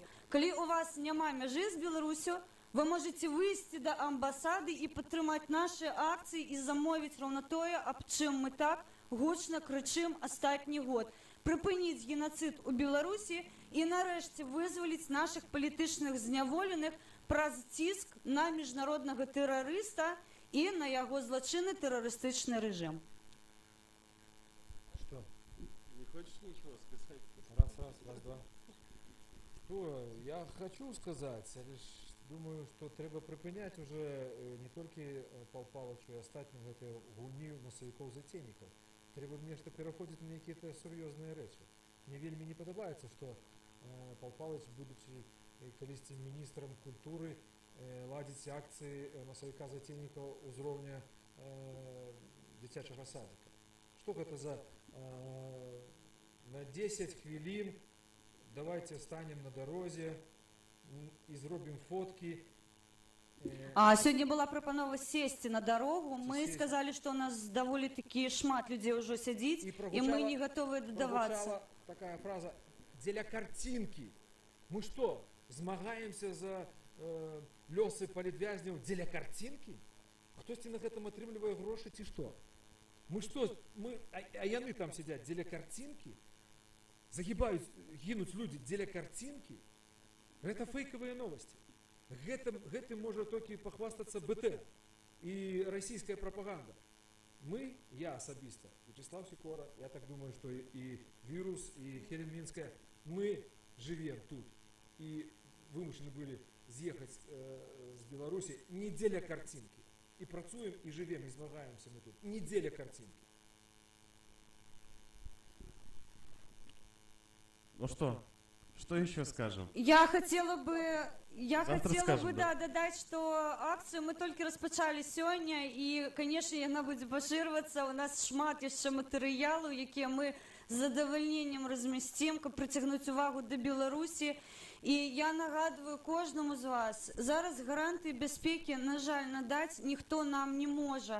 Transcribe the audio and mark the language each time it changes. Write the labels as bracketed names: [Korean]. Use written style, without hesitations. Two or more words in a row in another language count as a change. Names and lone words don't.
[Belarusian] Калі у вас няма мяжы з Беларусю, вы можете выйсці да амбасады і падтрымаць нашы акцыі і замовіць роўна тое, аб чым мы так гучна крычым астатні год. Прыпыніць генацыд у Беларусі і нарэшце вызваліць нашых палітычных зняволеных праз ціск на міжнароднага тэрарыста і на яго злачынны тэрарыстычны рэжым. [Russian] Что? не хочешь ничего сказать? Раз, два. Что я хочу сказать, я лишь думаю, что треба припинять уже не тільки Пал Палычу і остатнім [Belarusian] гэтай гульні масавікоў-зацейнікаў. Треба нешта пераходзіць на якія-то сур'ёзныя рэчы. Мне вельмі не падабаецца, што Пал Палыч, будучи калісьці міністрам культуры, ладзіць акцыі масавіка-зацейнікаў узроўня дзіцячага садика. Што гэта за на 10 хвілін давайте станем на дарозе і зробім фоткі. А сёння была прапанова сесці на дарогу. Мы сказалі, што у нас даволі такі шмат людзей ўжо сядзіць, і мы не гатовыя дадавацца. Такая фраза «дзеля картинки». [Russian] Мы что, [Belarusian] змагаемся за лёсы палітвязняў дзеля картинки? Хтосьці на гэтым атрымлівае грошы ці што? [Russian] Мы что, [Belarusian] а яны там сядзяць дзеля картинки? Загибаюць, гінуць людзі дзеля картинки? Гэта фейкавыя новости. Гэтым можа толькі пахвастацца БТ і расійская прапаганда. Мы, я асабіста, Вячеслав Сікора, я так думаю, што і Вірус, і Хелен Мінская, мы живем тут і вымушаны былі з'ехаць з Беларусі не дзеля картинки. І працуем, і живем, і змагаемся мы тут не дзеля картинки. [Russian] Ну что? Что еще скажем? Я хотела бы скажем, да. [Belarusian] дадаць, што акцыю мы толькі распачалі сёння, і, канешне, яна будзе пашырвацца. У нас шмат яшчэ матэрыялаў, якія мы з задавальненнем размясцім, каб прыцягнуць увагу да Беларусі. І я нагадваю кожнаму з вас, зараз гарантыі бяспекі, на жаль, надаць ніхто нам не можа.